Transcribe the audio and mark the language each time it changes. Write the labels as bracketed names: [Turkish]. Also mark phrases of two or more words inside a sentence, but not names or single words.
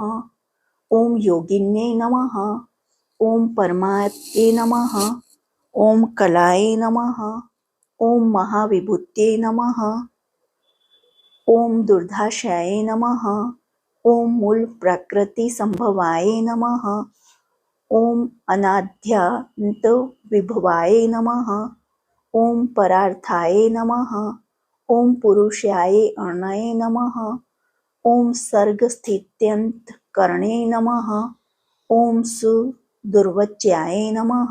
[Sanskrit] ओम योगिन्ये नमः। ओम परमात्मने नमः। ओम कलाय नमः। ओम महाविभूत्यै नमः। ओम दुर्धाशाय नमः। ओम मूल प्रकृति संभवाय नमः। ओम अनाद्यांत विभवाय नमः. ओम परार्थाय नमः. ओम पुरुषाय अर्णय नमः. ओम सर्गस्थित्यंतकरणे नमः. ओम सुदुर्वच्याय नमः.